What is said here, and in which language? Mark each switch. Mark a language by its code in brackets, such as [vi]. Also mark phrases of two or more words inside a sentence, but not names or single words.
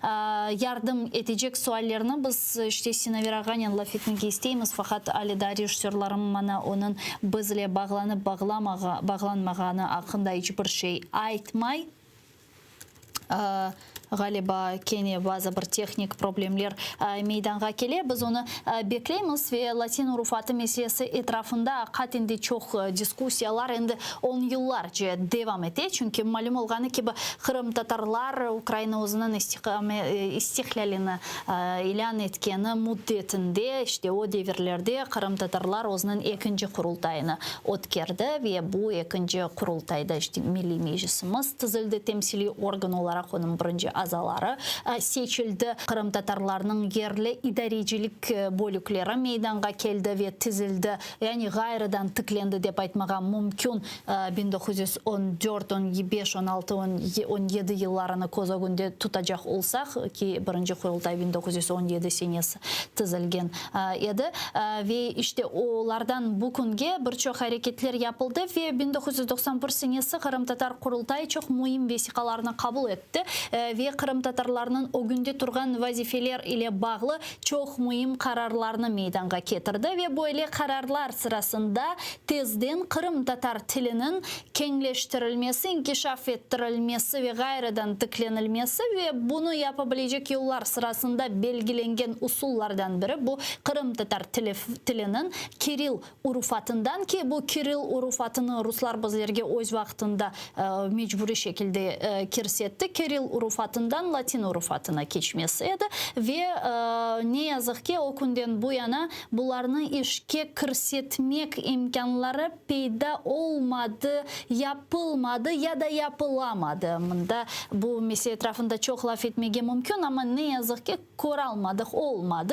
[crh] yardım edecek suallerini biz işte Sinaviraga laf etmek isteyimiz fakat alida rejissörlerim bana onun bizle bağlanıp bağlanmağını hakkında hiçbir şey aytmay. Galiba kene bazı bir teknik problemler meydana kelе. Biz onu bekleyimiz ve Latin urufatı meselesi etrafında katinde çok diskusiyalar endi 10 yıllarca devam etti. Çünkü malum olğanı ki Kırım Tatarlar Ukrayna özünün istiklalini ilan etkeni müddetinde işte o devirlerde Kırım Tatarlar özünün ikinci kurultayını ötkerdi ve bu ikinci kurultayda işte Milli Meclisimiz tüzüldü, temsili organ olarak onun birinci azaları seçildi. Kırım Tatarlarının yerli idarecilik bölükleri meydana geldi ve tizildi. Yani gayrıdan tıklandı dep aytmaga mümkün. 1914, 15, 16, 17 yıllarını koz önünde tutacak olsak ki birinci kurultay 1917 senesi tizilgen edi ve işte onlardan bugünge birçok hareketler yapıldı ve 1991 senesi Kırım Tatar kurultayı çok mühim vesikalarını kabul etti ve Kırım Tatarlarının o günde turgan vazifeler ile bağlı çok mühim kararlarını meydana getirdi ve böyle kararlar sırasında tezden Kırım Tatar tilinin kengleştirilmesi, inkişaf ettirilmesi ve gayrıdan tıklanılması ve bunu yapabilecek yollar sırasında belgilengen usullardan biri bu Kırım Tatar tilinin Kiril urufatından ki bu Kiril urufatını Ruslar bizlerge öz vaktında mecburi şekilde kirsetti. Kiril urufatından Latin urufatına geçmesiydi ve ne yazık ki o günden bu yana bularını işke kirsetmek imkanları peyda olmadı, yapılmadı ya da yapılamadı. Bu mesele etrafında çok laf etmeye mümkün ama ne yazık ki kuralmadık, olmadı.